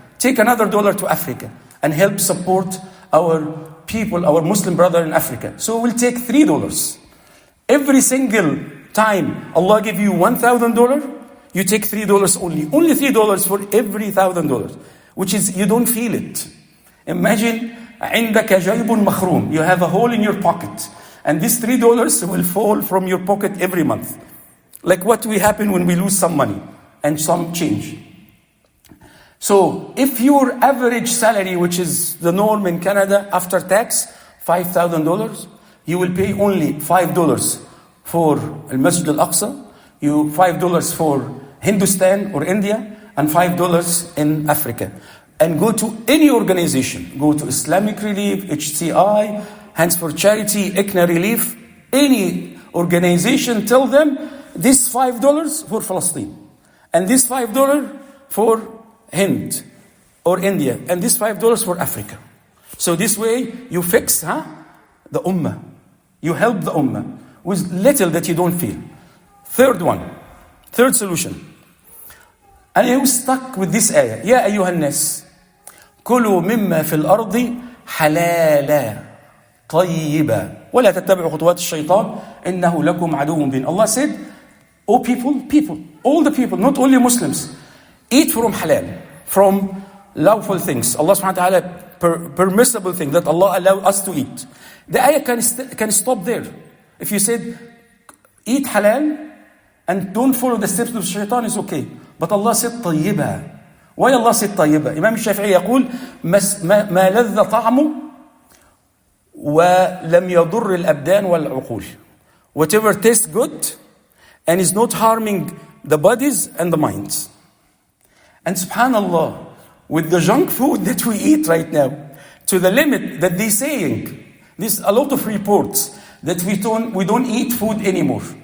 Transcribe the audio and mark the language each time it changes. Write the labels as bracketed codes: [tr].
[en] Take another $1 to Africa and help support our people, our Muslim brother in Africa. So we'll take $3. Every single time Allah give you $1,000, you take $3 only. Only $3 for every $1,000, which is, you don't feel it. Imagine, [ar] عندك جيب مخروم. [en] You have a hole in your pocket. And this $3 will fall from your pocket every month. Like what will happen when we lose some money and some change. So if your average salary, which is the norm in Canada after tax, $5,000, you will pay only $5 for Masjid al-Aqsa, $5 for Hindustan or India, and $5 in Africa. and go to any organization. Go to Islamic Relief, HCI, Hands for Charity, ICNA Relief, any organization. Tell them this $5 for Palestine, and this $5 for Hind or India, and this $5 for Africa. So this way you fix the ummah. You help the ummah with little that you don't feel. Third solution. And I was stuck with this ayah. [ar] يا أيها الناس كلوا مما في الأرض حلالا طيبا ولا تتبعوا خطوات الشيطان إنه لكم عدو مبين. [en] Allah said, oh people, all the people, not only Muslims, eat from halal, from lawful things. Allah subhanahu wa ta'ala permissible thing that Allah allow us to eat. The ayah can stop there. If you said eat halal and don't follow the steps of shaitan, is okay. But Allah said طيبة. Why Allah said طيبة? [ar] Imam Shafi'i يقول ما لذ طعمه ولم يضر الأبدان والعقول. [en] Whatever tastes good and is not harming the bodies and the minds. And subhanallah, with the junk food that we eat right now, to the limit that they're saying, there's a lot of reports that we don't eat food anymore.